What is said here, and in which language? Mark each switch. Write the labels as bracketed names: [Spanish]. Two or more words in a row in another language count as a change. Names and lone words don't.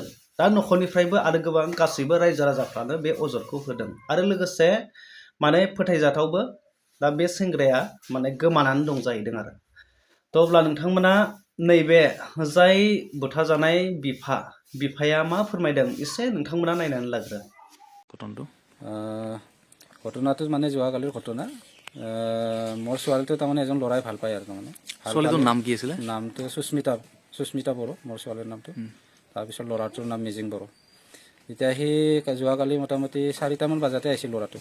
[Bodo] दा न'खरनिफ्रायबो आरो गोबां गासैबो रायजो राजाफ्रानो बे अजदखौ होदों आरो लोगोसे माने फोथायजाथावबो दा बे सेंग्राया माने गोमानानै दं जाहैदों आरो। थ' अब्ला नोंथांमोना नैबे जाय बुथारजानाय बिफाया मा फोरमायदों एसे नोंथांमोना नायनानै लाग्रो घटनाটো। [Assamese] ঘটনাটো মানে যোৱাকালিৰ ঘটনা। মোৰ ছোৱালীটো তাৰমানে এজন ল'ৰাই ভাল পায় আৰু তাৰমানে ছোৱালীটোৰ নাম কি আছিলে? নামটো সুস্মিতা বড়ো মোৰ ছোৱালীৰ নামটো। তাৰপিছত ল'ৰাটোৰ নাম মিজিং বড়ো। এতিয়া সি যোৱাকালি মোটামুটি 4টামান বজাতে আহিছিল ল'ৰাটো